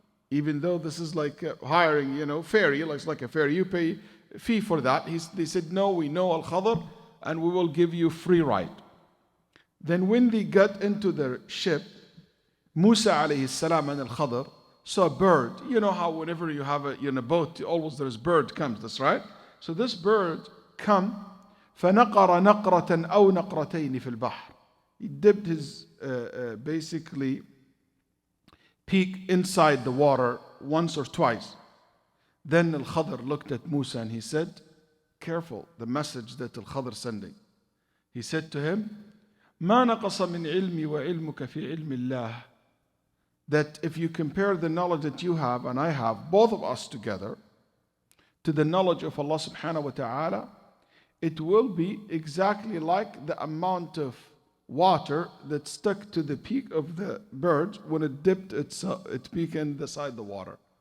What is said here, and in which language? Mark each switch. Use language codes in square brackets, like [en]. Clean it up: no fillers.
[en] Even though this is like hiring, ferry, like a ferry. You pay a fee for that. They said, no, we know Al-Khadr and we will give you free ride. Then when they got into their ship, Musa alayhi salam and Al-Khadr saw a bird. You know how whenever you have a boat, always there's bird comes, that's right? So this bird come, [ar] فَنَقَرَ نَقْرَةً أَوْ نَقْرَتَيْنِ فِي الْبَحْرِ. [en] He dipped his basically peak inside the water once or twice. Then Al-Khadr looked at Musa and he said, careful, the message that Al-Khadr sending. He said to him, [ar] مَا نَقَصَ مِنْ عِلْمِي وَعِلْمُكَ فِي عِلْمِ اللَّهِ. [en] That if you compare the knowledge that you have and I have, both of us together, to the knowledge of Allah subhanahu wa ta'ala, it will be exactly like the amount of water that stuck to the beak of the bird when it dipped its beak in the side of the water.